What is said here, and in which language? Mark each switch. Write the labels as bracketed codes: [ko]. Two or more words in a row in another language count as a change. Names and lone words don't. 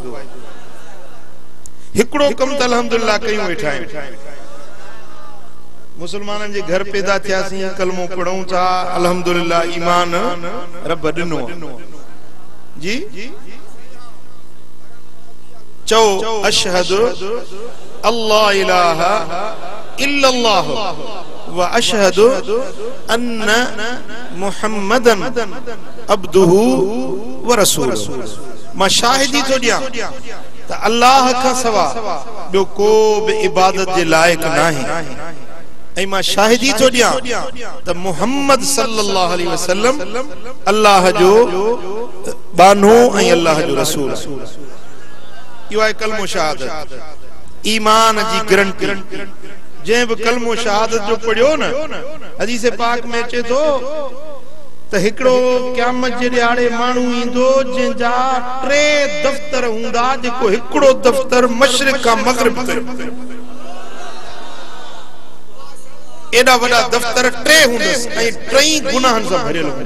[sd] हिकिड़ो कम त अल्हम्दुलिल्लाह कयूं वेठा आहियूं, मुसलमाननि जे घर पैदा थियासीं, कलमो पढ़ूं था, अल्हम्दुलिल्लाह ईमान रब ॾिनो जी। [ar] चओ أشهد ألا إله إلا الله و أشهد أن محمدا عبده و رسوله. [sd] मां शाहिदी थो ॾियां त अल्लाह खां सवा ॿियो को बि इबादत जे लाइक़ नाहे, ऐं मां शाहिदी थो ॾियां त मुहम्मद [ar] صلى الله عليه وسلم [sd] अल्लाह जो बानो ऐं अल्लाह जो रसूल। इहो आहे कलमो शहादत, ईमान जी गारंटी। जंहिं बि कलमो शहादत जो पढ़ियो न, हदीस पाक में अचे थो त हिकड़ो क़यामत जे ॾियारे माण्हू ईंदो जंहिंजा 3 दफ़्तर हूंदा, जेको हिकड़ो दफ़्तर मशरिक़ खां मग़रिब ताईं, एॾा वॾा दफ़्तर 3 हूंदसि ऐं 3 गुनाहनि सां भरियल हूंदा।